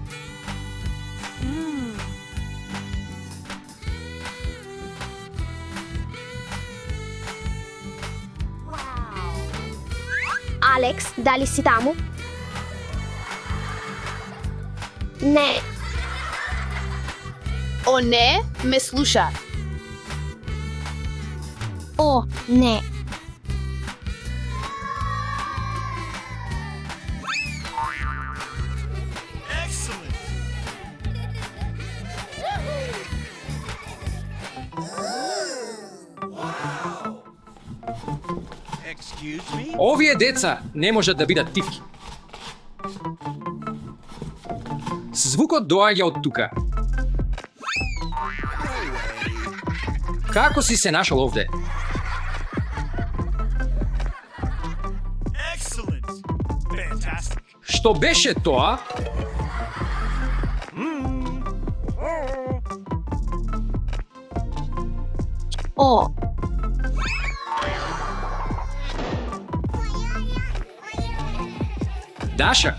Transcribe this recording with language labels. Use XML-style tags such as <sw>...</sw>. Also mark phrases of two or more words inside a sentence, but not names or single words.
<mk>Алекс, дали си таму? Не, О, не, ме слуша. о, не.</mk> <en>Excellent. Excuse me?</en> <mk>Овие деца не можат да бидат тивки. Звукот доаѓа од тука. Како си се нашол овде?</mk> <en>Excellent. Fantastic.</en> <mk>Што беше тоа? О, Даша,</mk>